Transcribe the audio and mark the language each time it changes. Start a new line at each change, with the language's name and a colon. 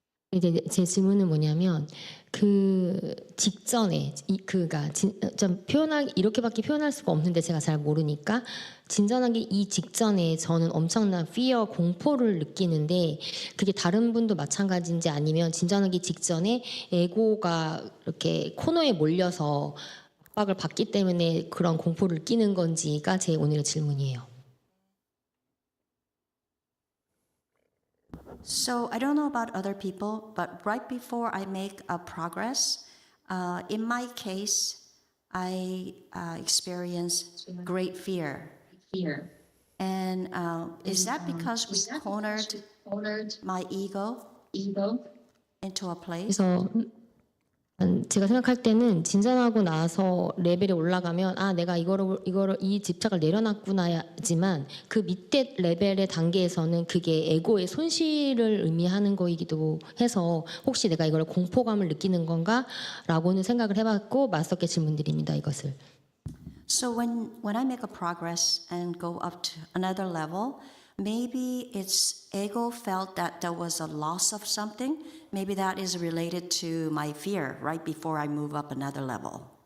Korean: 이제 제 질문은 뭐냐면, 그 직전에 그가 좀 이렇게밖에 표현할 수가 없는데 제가 잘 모르니까, 진전하기 이 직전에 저는 엄청난 fear, 공포를 느끼는데, 그게 다른 분도 마찬가지인지, 아니면 진전하기 직전에 에고가 이렇게 코너에 몰려서 압박을 받기 때문에 그런 공포를 느끼는 건지가 제 오늘의 질문이에요.
English: So I don't know about other people, but right before I make a progress, in my case, I experience great fear. And is that because we cornered my ego into a place?
Korean: 그래서 제가 생각할 때는 진전하고 나서 레벨이 올라가면 내가 이거를 이 집착을 내려놨구나지만 그 밑에 레벨의 단계에서는 그게 에고의 손실을 의미하는 거이기도 해서 혹시 내가 이걸 공포감을 느끼는 건가라고는 생각을 해봤고 마스터께 질문드립니다. 이것을.
English: So when I make a progress and go up to another level, maybe its ego felt that there was a loss of something. Maybe that is related to my fear right before I move up another level.